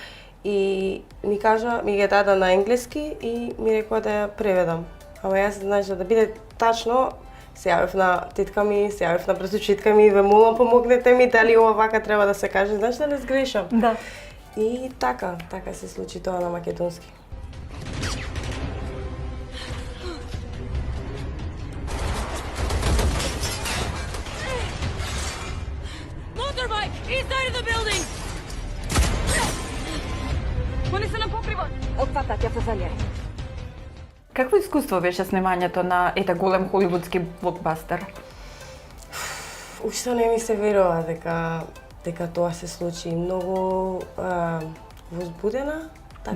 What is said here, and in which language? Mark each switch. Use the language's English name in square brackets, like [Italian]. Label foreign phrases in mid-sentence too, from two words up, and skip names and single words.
[Macedonian] И ми ги даде на енглески и ми рекоа да ја преведам. Ама јас, знаеш, да биде тачно, се јавив на тетка ми, се јавив на братучетка ми, ве молам помогнете ми, дали ова вака треба да се каже, знаеш да не сгрешам. Да. И така се случи тоа на македонски. [English] Motorbike! East side of the building! [Macedonian] Вони се на покривот! Отпатат, ја се залјај. Какво искуство беше снимањето на ете голем холивудски блокбастер? Уште не ми се верува дека тоа се случи. Многу возбудена, така